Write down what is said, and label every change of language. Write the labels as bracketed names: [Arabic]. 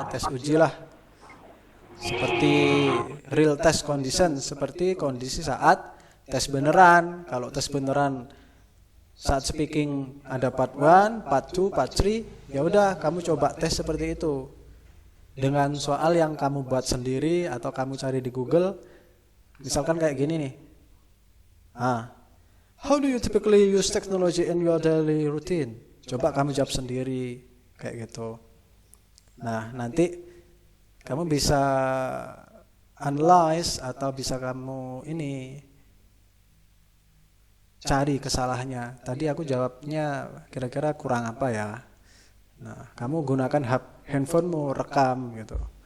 [Indonesian] Tes uji lah. Seperti real test condition, seperti kondisi saat tes beneran. Kalau tes beneran saat speaking ada part 1, part 2, part 3, ya udah kamu coba tes seperti itu. Dengan soal yang kamu buat sendiri atau kamu cari di Google. Misalkan kayak gini nih. [English] How do you typically use technology in your daily routine? [Indonesian] Coba kamu jawab sendiri kayak gitu. Nah, nanti kamu bisa analyze atau bisa kamu cari kesalahannya. Tadi aku jawabnya kira-kira kurang apa ya. Nah, kamu gunakan handphonemu, rekam gitu.